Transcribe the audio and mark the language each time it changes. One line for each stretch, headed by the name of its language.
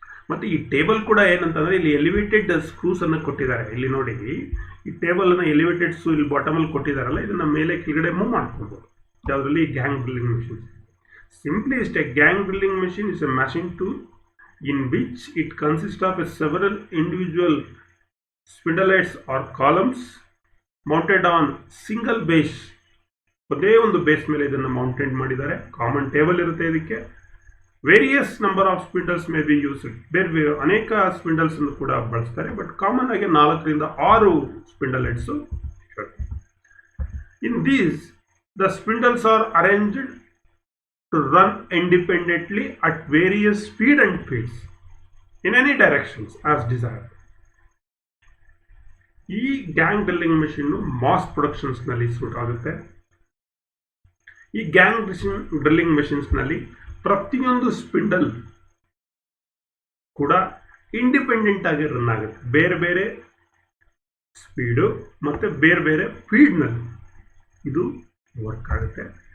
Kannada: ಮತ್ತೆ ಈ ಟೇಬಲ್ ಕೂಡ ಏನಂತಂದ್ರೆ ಇಲ್ಲಿ ಎಲಿವೇಟೆಡ್ ಸ್ಕ್ರೂಸ್ ಅನ್ನು ಕೊಟ್ಟಿದ್ದಾರೆ. ಇಲ್ಲಿ ನೋಡಿ, ಈ ಟೇಬಲ್ ಅನ್ನ ಎಲಿವೇಟೆಡ್ ಸ್ಕ್ರೂ ಇಲ್ಲಿ ಬಾಟಮ್ ಅಲ್ಲಿ ಕೊಟ್ಟಿದ್ದಾರಲ್ಲ, ಇದನ್ನ ಮೇಲೆ ಕೆಳಗಡೆ ಮೂವ್ ಮಾಡ್ಕೊಳ್ಬಹುದು. ಯಾವುದರಲ್ಲಿ? Gang drilling machine.
English: Simply is a gang drilling machine is a machine tool in which it consists of several individual spindle heads or columns mounted on single base.
Kannada: ಒಂದೇ ಒಂದು base ಮೇಲೆ ಇದನ್ನು ಮೌಂಟೆಡ್ ಮಾಡಿದ್ದಾರೆ. Common table ಇರುತ್ತೆ ಇದಕ್ಕೆ.
English: Various number of spindles may be used.
Kannada: ಬೇರೆ ಅನೇಕ ಸ್ಪಿಂಡಲ್ಸ್ ಅನ್ನು ಕೂಡ ಬಳಸ್ತಾರೆ, ಬಟ್ ಕಾಮನ್ ಆಗಿ 4 ರಿಂದ 6 spindle heads.
English: In these the spindles are arranged to run independently at various speed and pace in any directions as desired.
Kannada: ಈ gang drilling machine mass productions ನಲ್ಲಿ suit ಆಗುತ್ತೆ. ಈ ಗ್ಯಾಂಗ್ ಡ್ರಿಲ್ಲಿಂಗ್ ಮೆಷಿನ್ಸ್ ನಲ್ಲಿ ಪ್ರತಿಯೊಂದು spindle ಕೂಡ independent ಆಗಿ run ಆಗುತ್ತೆ. ಬೇರೆ ಬೇರೆ ಸ್ಪೀಡು ಮತ್ತೆ ಬೇರೆ ಬೇರೆ ಸ್ಪೀಡ್ ನಲ್ಲಿ ಇದು ವರ್ಕ್ ಆಗುತ್ತೆ.